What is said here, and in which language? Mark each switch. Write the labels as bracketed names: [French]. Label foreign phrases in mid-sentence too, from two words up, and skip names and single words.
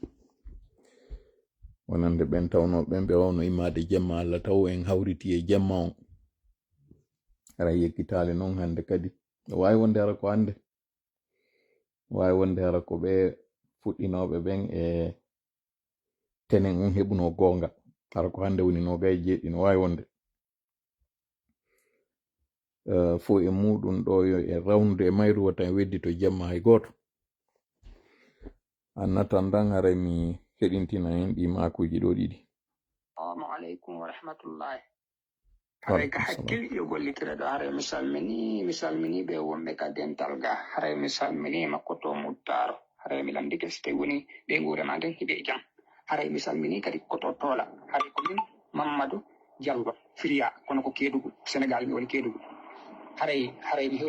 [Fula] wonande ɓen tawnoɓen ɓe wawno immade jemma Allah taw en hawriti e jemma on aray yekkitali noon hande kadi wawi wonde hara ko hande wawi wonde hara ko ɓe fuɗɗinoɓe ɓen e tenen on heɓuno gonga hara ko hande woni no gay jeeɗi no wawi wonde fo e muɗum ɗo yo e rawnude e mayru wata e weddi to jemma hay goto annatan dan haray mi heɗintina hen ɗi makuji ɗo ɗiɗi. [Arabic] Assalamu alaikum wa rahmatullahi. [Fula] Haray ka hakkil yo gollitire ɗo haray mi salmini ɓe wonɓe ka dental ga haray mi salmini makkoto muttaro haray mi lamdike so tawi woni ɓe gurema nden hiɓe jam haray mi salmini kadi koto tola haray ko min Mamadou Diallo Firia kono ko Kédougou Sénégal mi woni Kédougou haray mi